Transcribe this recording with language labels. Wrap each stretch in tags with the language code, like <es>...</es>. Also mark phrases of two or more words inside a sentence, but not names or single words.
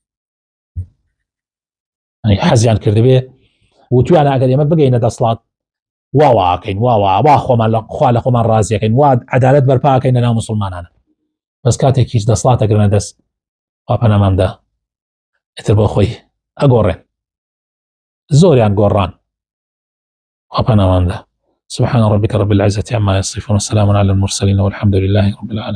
<ckb>حەزیان کردبێ وتویانە ئەگەر ئێمە بگەینە دەسڵات واواکەین وا خۆمان خوا لە خۆمان ڕازیەکەین وا عەدالەت بەرپاکەین لەناو مسلمانانە. بەس کاتێکیش دەسڵاتە گرنە دەست پەنامامدا ئێتر بۆ خۆی ئەگۆڕێن. زۆریان گۆڕان پەنامامدا.</ckb> <ar>سبحان ربك رب العزة عما يصفون وسلام على المرسلين والحمد لله رب العالمين.</ar>